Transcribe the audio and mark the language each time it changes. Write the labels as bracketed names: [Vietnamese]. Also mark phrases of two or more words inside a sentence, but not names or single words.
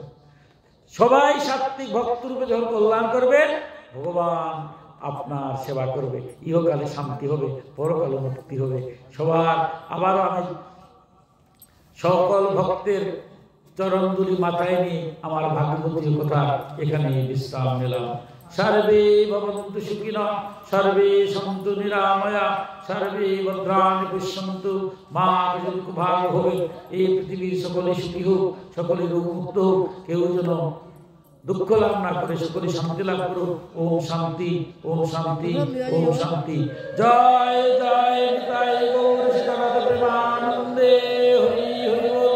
[Bangla] সবাই সাত্বিক ভক্ত রূপে যখন কল্যাণ করবেন, ভগবান আপনার সেবা করবে, ইহকালে শান্তি হবে, পরকালে মুক্তি হবে। সবার আবারও আমি সকল ভক্তের চরণধুলি মাথায় নিয়ে আমার ভাগবতীর কথা এখানে বিশ্রাম নিলাম। [Sanskrit] সর্বে ভবন্তু সুখিনঃ, সর্বে সন্তু নিরাময়া, সর্বে ভদ্রাণি পশ্যন্তু, মা কশ্চিৎ দুঃখভাগ্ ভবেৎ। [Bangla] এই পৃথিবীর সকলে সুখী হোক, সকলে রোগমুক্ত হোক, কেউ যেন দুঃখ লাভ না করে, সকলে শান্তি লাভ করুক। ওম শান্তি, ওম শান্তি, ওম শান্তি। জয় জয় নিতাই গৌর সীতানাথ প্রেমানন্দে, হরি হরি বল।